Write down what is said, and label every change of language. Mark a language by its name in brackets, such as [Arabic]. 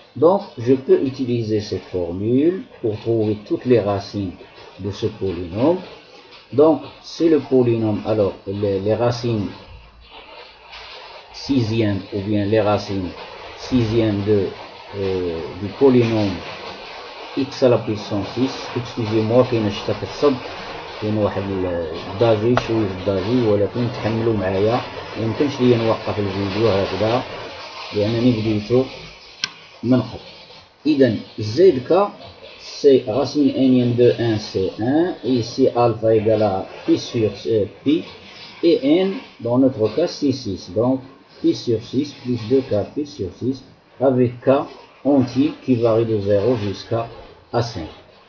[French] Donc je peux utiliser cette formule pour trouver toutes les racines de ce polynôme. Donc c'est le polynôme, alors les racines sixième ou bien les racines sixième du polynôme x à la puissance 6. excusez-moi [Arabic] كاين الشتا كتصب كاين واحد الضجيج شويه الضجيج ولكن تحملوا معايا ميمكنش ليا نوقف الفيديو هكذا لانني بديتو من قبل. [French] اذا زد ك c'est racine énième de 1 c'est 1 et ici alpha égale à pi sur pi et n dans notre cas c'est 6, donc pi sur 6 plus 2k pi sur 6 avec k entier qui varie de 0 jusqu'à 5.